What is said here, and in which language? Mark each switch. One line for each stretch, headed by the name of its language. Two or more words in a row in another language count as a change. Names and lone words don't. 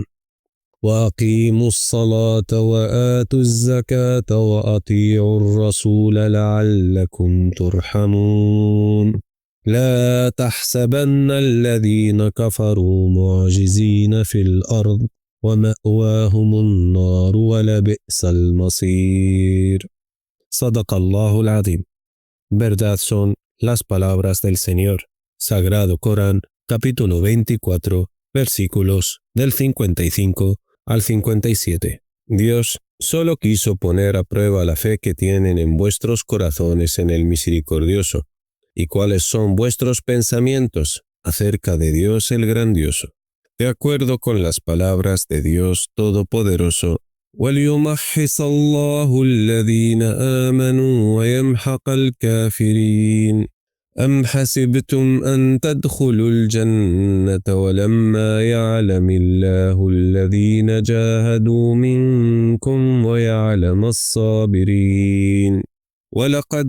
Arabic: وأقيموا الصلاة وآتوا الزكاة وأطيعوا الرسول لعلكم ترحمون. لا تحسبن الذين كفروا معجزين في الأرض ومأواهم النار ولبئس المصير. صدق الله العظيم.
Spanish: Verdad son las palabras del Señor. Sagrado Corán, capítulo 24, versículos del 55 al 57. Dios solo quiso poner a prueba la fe que tienen en vuestros corazones en el Misericordioso, y cuáles son vuestros pensamientos acerca de Dios el Grandioso. De acuerdo con las palabras de Dios Todopoderoso,
Arabic: وَلْيُمَحِّصَ اللَّهُ الَّذِينَ آمَنُوا وَيَمْحَقَ الْكَافِرِينَ أَمْ حَسِبْتُمْ أَن تَدْخُلُوا الْجَنَّةَ وَلَمَّا يَعْلَمِ اللَّهُ الَّذِينَ جَاهَدُوا مِنكُمْ وَيَعْلَمَ الصَّابِرِينَ وَلَقَدْ